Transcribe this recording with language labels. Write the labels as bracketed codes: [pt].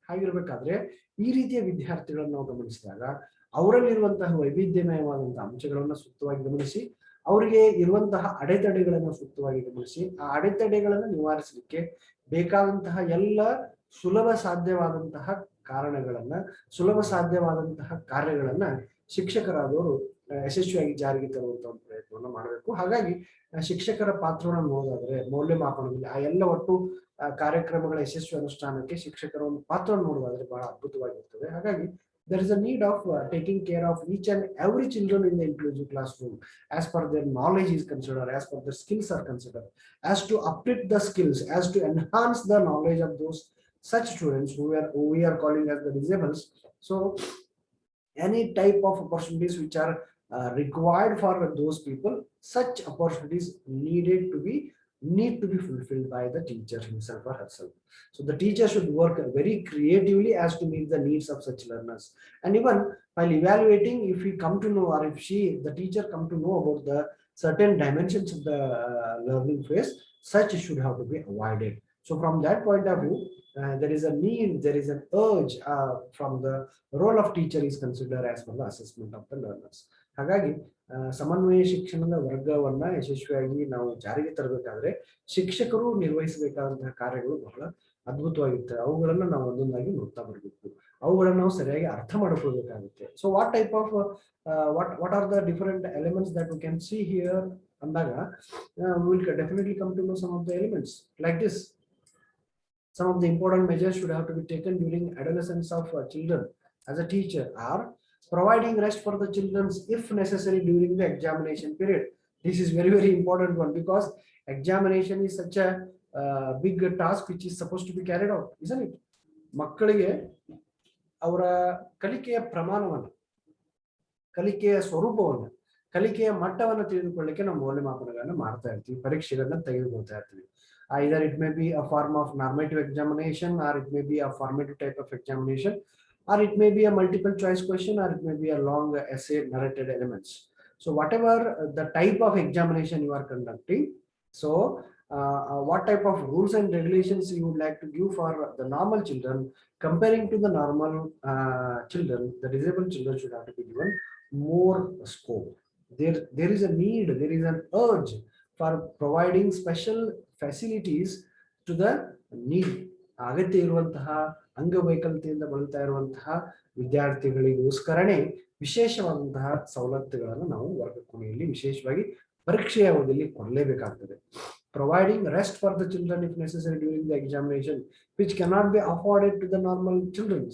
[kn] ಹಾಗಿರ್ಬೇಕಾದ್ರೆ ಈ ರೀತಿಯ ವಿದ್ಯಾರ್ಥಿಗಳನ್ನು ನಾವು ಗಮನಿಸಿದಾಗ ಅವರಲ್ಲಿರುವಂತಹ ವೈವಿಧ್ಯಮಯವಾದಂತಹ ಅಂಶಗಳನ್ನ ಸೂಕ್ತವಾಗಿ ಗಮನಿಸಿ, ಅವರಿಗೆ ಇರುವಂತಹ ಅಡೆತಡೆಗಳನ್ನು ಸೂಕ್ತವಾಗಿ ಗಮನಿಸಿ, ಆ ಅಡೆತಡೆಗಳನ್ನು ನಿವಾರಿಸಲಿಕ್ಕೆ ಬೇಕಾದಂತಹ ಎಲ್ಲ ಸುಲಭ ಸಾಧ್ಯವಾದಂತಹ ಕಾರಣಗಳನ್ನ, ಸುಲಭ ಸಾಧ್ಯವಾದಂತಹ ಕಾರ್ಯಗಳನ್ನ ಶಿಕ್ಷಕರಾದವರು ಯಶಸ್ವಿಯಾಗಿ ಜಾರಿಗೆ ತರುವಂತ ಒಂದು ಪ್ರಯತ್ನವನ್ನು ಮಾಡಬೇಕು. ಹಾಗಾಗಿ ಶಿಕ್ಷಕರ ಪಾತ್ರವನ್ನು ನೋಡೋದಾದ್ರೆ ಮೌಲ್ಯಮಾಪನದಲ್ಲಿ ಆ ಎಲ್ಲ ಒಟ್ಟು ಕಾರ್ಯಕ್ರಮಗಳ ಯಶಸ್ವಿ ಅನುಷ್ಠಾನಕ್ಕೆ ಶಿಕ್ಷಕರ ಒಂದು ಪಾತ್ರವನ್ನು ನೋಡೋದಾದ್ರೆ ಬಹಳ ಅದ್ಭುತವಾಗಿರ್ತದೆ. ಹಾಗಾಗಿ [en] there is a need of taking care of each and every children in the inclusive classroom as per their knowledge is considered, as per their skills are considered, as to uplift the skills, as to enhance the knowledge of those such students who we are calling as the disabled. So any type of opportunities which are required for those people, such opportunities need to be fulfilled by the teacher himself or herself. So the teacher should work very creatively as to meet the needs of such learners. And even while evaluating, if we come to know, or if the teacher come to know about the certain dimensions of the learning phase, such should have to be avoided. So from that point of view, there is a need, there is an urge from the role of teacher is considered as per the assessment of the learners. [kn] ಹಾಗಾಗಿ ಸಮನ್ವಯ ಶಿಕ್ಷಣದ ವರ್ಗವನ್ನ ಯಶಸ್ವಿಯಾಗಿ ನಾವು ಜಾರಿಗೆ ತರಬೇಕಾದ್ರೆ ಶಿಕ್ಷಕರು ನಿರ್ವಹಿಸಬೇಕಾದಂತಹ ಕಾರ್ಯಗಳು ಬಹಳ ಅದ್ಭುತವಾಗಿರ್ತವೆ. ಅವುಗಳನ್ನ ನಾವು ಒಂದೊಂದಾಗಿ ನೋಡ್ತಾ ಬರಬೇಕು, ಅವುಗಳನ್ನ ನಾವು ಸರಿಯಾಗಿ ಅರ್ಥ ಮಾಡ್ಕೊಳ್ಬೇಕಾಗುತ್ತೆ. [en] so what type of what are the different elements that we can see here [kn] ಅಂದಾಗ [en] Will definitely come to know some of the elements like this. Some of the important measures should have to be taken during adolescence of children as a teacher are providing rest for the children if necessary during the examination period. This is very, very important one, because examination is such a big task which is supposed to be carried out, isn't it? [kn] ಮಕ್ಕಳಿಗೆ ಅವರ ಕಲಿಕೆಯ ಪ್ರಮಾಣವನ್ನು, ಕಲಿಕೆಯ ಸ್ವರೂಪವನ್ನು, ಕಲಿಕೆಯ ಮಟ್ಟವನ್ನು ತಿಳಿದುಕೊಳ್ಳಿಕ್ಕೆ ನಾವು ಮೌಲ್ಯಮಾಪನಗಳನ್ನು ಮಾಡ್ತಾ ಇರ್ತೀವಿ, ಪರೀಕ್ಷೆಗಳನ್ನ ತೆಗೆದುಕೊಳ್ತಾ ಇರ್ತೀವಿ. [en] Either it may be a form of normative examination, or it may be a formative type of examination, or it may be a multiple choice question, or it may be a long essay narrated elements. So whatever the type of examination you are conducting, so what type of rules and regulations you would like to give for the normal children comparing to the normal children, the disabled children should have to be given more scope. There is a need, there is an urge for providing special facilities to the need. [kn] ಅಗತ್ಯ ಇರುವಂತಹ ಅಂಗವೈಕಲ್ಯತೆಯಿಂದ ಬಳಲ್ತಾ ಇರುವಂತಹ ವಿದ್ಯಾರ್ಥಿಗಳಿಗೋಸ್ಕರನೇ ವಿಶೇಷವಾದಂತಹ ಸವಲತ್ತುಗಳನ್ನು ನಾವು ವರ್ಗ ಕೋಣೆಯಲ್ಲಿ ವಿಶೇಷವಾಗಿ ಪರೀಕ್ಷೆಯ ಅವಧಿಯಲ್ಲಿ ಕೊಡಲೇಬೇಕಾಗ್ತದೆ. [en] Providing rest for the children if necessary during the examination which cannot be afforded to the normal children.